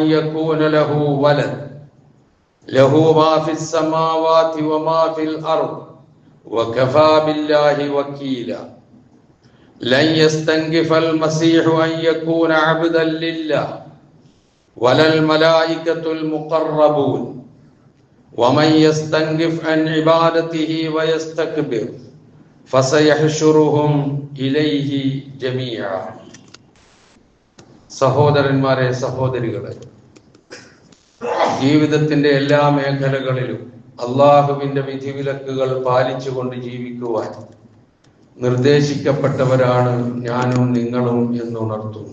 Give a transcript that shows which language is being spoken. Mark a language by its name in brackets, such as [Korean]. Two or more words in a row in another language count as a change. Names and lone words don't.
[Arabic] يكون له ولد له ما في السماوات وما في الأرض وكفى بالله وكيلا لن يستنكف المسيح أن يكون عبدا لله ولا الملائكة المقربون ومن يستنكف عن عبادته ويستكبر فسيحشرهم إليه جميعا [Malayalam] സഹോദരന്മാരെ സഹോദരികളെ, ജീവിതത്തിന്റെ എല്ലാ മേഖലകളിലും അള്ളാഹുവിന്റെ വിധിവിലക്കുകൾ പാലിച്ചുകൊണ്ട് ജീവിക്കുവാൻ നിർദ്ദേശിക്കപ്പെട്ടവരാണ് ഞാനും നിങ്ങളും എന്നുണർത്തുന്നു.